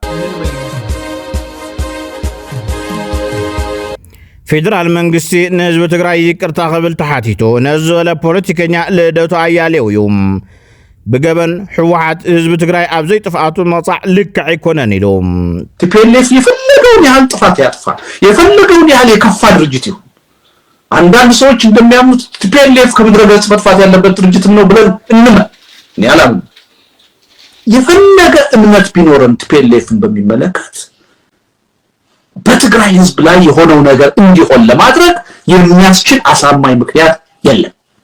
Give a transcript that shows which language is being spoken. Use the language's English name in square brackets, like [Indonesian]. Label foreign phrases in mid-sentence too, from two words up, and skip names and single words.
[Tigrinya] ፌደራል መንግስቲ ንህዝቢ ትግራይ ይቅርታ ክብል ተሓቲቱ ነዚ ዝበለ ፖለቲከኛ ልደቱ ኣያሌው እዩ ብገበን ሕወሓት ህዝቢ ትግራይ ኣብ ዘይጥፍኣቱ መጻዕ ልክዕ ኣይኮነን ኢሉ [Amharic] ቲፒኤልኤፍ የፈለገውን ያህል ጥፋት ያጥፋ የፈለገውን ያህል የከፋ ድርጅት ይሁን አንዳንድ ሰዎች እንደሚያምኑት ቲፒኤልኤፍ ከምድረ ገጽ መጥፋት ያለበት ድርጅት ነው ብለን እንመን እኔ አላምንም። የፈለገ እምነት ቢኖረን ቲፒኤልኤፍን በሚመለከት በትግራይ ህዝብ ላይ የሆነው ነገር እንዲሆን ለማድረግ የሚያስችል አሳማኝ ምክንያት የለም።